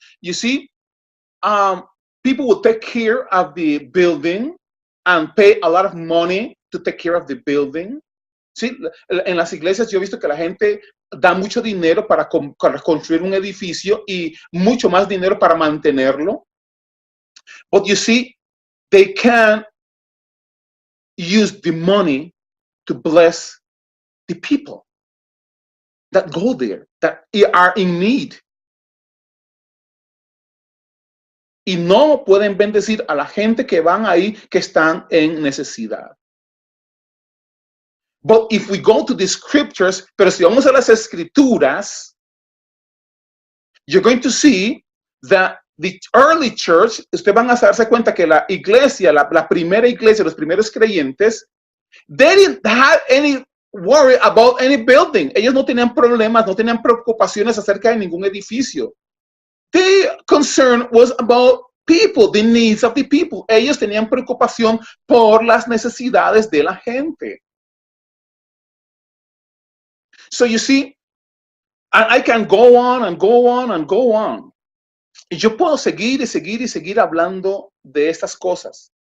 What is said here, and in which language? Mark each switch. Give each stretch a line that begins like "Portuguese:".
English: You see, people will take care of the building and pay a lot of money to take care of the building.
Spanish: Sí, en las iglesias yo he visto que la gente da mucho dinero para construir un edificio y mucho más dinero para mantenerlo.
English: But you see, they can use the money to bless the people that go there, that are in need.
Spanish: Y no pueden bendecir a la gente que van ahí, que están en necesidad.
English: But if we go to the scriptures,
Spanish: pero si vamos a las escrituras,
English: you're going to see that the early church,
Spanish: ustedes van a darse cuenta que la iglesia, la primera iglesia, los primeros creyentes,
English: they didn't have any worry about any building.
Spanish: Ellos no tenían problemas, no tenían preocupaciones acerca de ningún edificio.
English: The concern was about people, the needs of the people.
Spanish: Ellos tenían preocupación por las necesidades de la gente.
English: So you see, I can go on and go on and go on.
Spanish: Y yo puedo seguir y seguir y seguir hablando de estas cosas.